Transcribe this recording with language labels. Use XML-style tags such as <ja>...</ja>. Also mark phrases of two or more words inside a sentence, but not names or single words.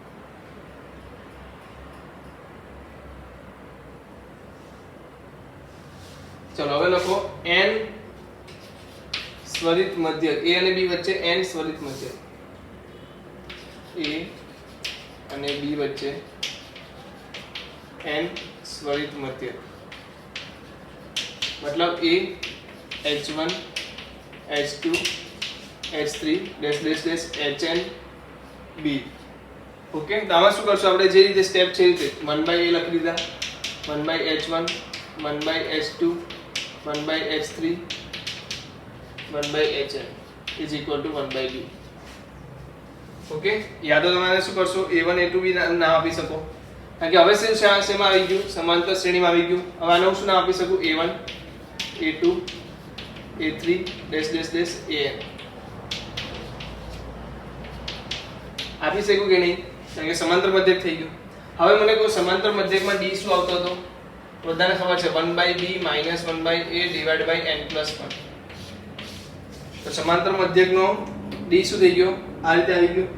<gu>ચલો હવે લખો n સ્વરિત મધ્યક, a અને b વચ્ચે n સ્વરિત મધ્યક, a અને b વચ્ચે n સ્વરિત મધ્યક, મતલબ a h1 h2 h3 hn b. ઓકે, તો આમાં શું કરશું આપણે, જે રીતે સ્ટેપ છે એ રીતે 1/a લખી દીધા,</gu> <en>1/h1 1/h2 1/h3 1/hn is equal to 1/b.</en> <gu>ઓકે, યાદ તો તમારે શું કરશો, a1 a2 બી નામ આપી શકો, કારણ કે હવે શેમાં આવી ગયું, સમાંતર શ્રેણીમાં આવી ગયું. હવે આનું શું નામ આપી શકું, a1 a2 a3 an આપી શકું કે નહીં, કારણ કે સમાંતર મધ્યક થઈ ગયું. હવે મને કહો સમાંતર મધ્યકમાં d શું આવતો હતો, બધાને ખબર છે 1/b - 1/a / n+1. તો સમાંતર મધ્યકનો d શું થઈ ગયો, આ રીતે આવી ગયો.</gu>